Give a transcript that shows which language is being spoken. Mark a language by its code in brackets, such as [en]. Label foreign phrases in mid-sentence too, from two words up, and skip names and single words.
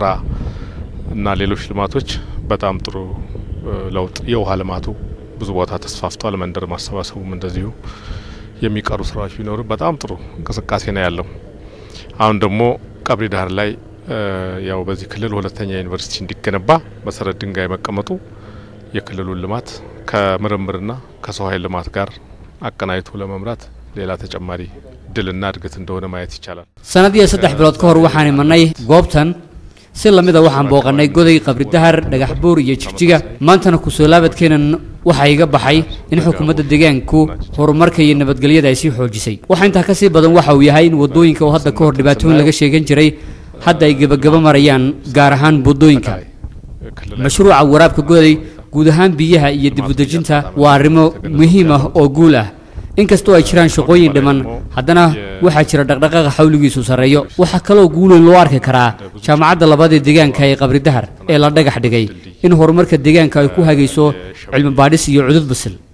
[am] እና ሌሎች ልማቶች በጣም ጥሩ ለውጥ የውሃ ልማቱ ብዙ ቦታ ተስፋፍቷል መንደር ማሰባሰቡም እንደዚሁ የሚቀሩ ስራዎች ቢኖሩ በጣም ጥሩ እንቅስቃሴ ነው ያለው አሁን ደግሞ ቀብሪዳሃር ላይ ያው በዚህ ክልል ሁለተኛ ዩኒቨርሲቲ እንዲገነባ መሰረት ድንጋይ መቀመጡ የክልሉን ልማት ከምርምርና ከሰው ኃይል ልማት ጋር አቀናይቶ ለመምራት ሌላ ተጨማሪ ድልና እድገት እንደሆነ ማየት ይቻላል [so] sanadii 3 bilood ka hor waxaan imanay goobtan si lamida waxaan booqanay goday Qabridahar dhagax buur iyo Jigjiga maantana ku soo laabadkeenan waxa iga baxay in xukuumadda deegaanku horumarka iyo nabadgelyada ay si xoojisay waxa inta ka sii badan waxa uu yahay in wadooyinka oo hadda ka hor dhibaatooyin laga sheegan jiray hadda ay gabagaba marayaan gaar ahaan wadooyinka mashruuca waraabka goday guud ahaan biyaha iyo dib u dejinta waa arrimo muhiim ah oo guul ah inkastoo ay jiraan shaqooyin dhiman haddana waxa jira dhaqdhaqaaqa xawligiisu sareeyo waxa kale oo guul loo arki karaa jaamacadda labaad ee deegaanka ee Qabridahar ee la dhagax dhigay in horumarka deegaanka ay ku hagayso cilmi baadhis iyo cudud basil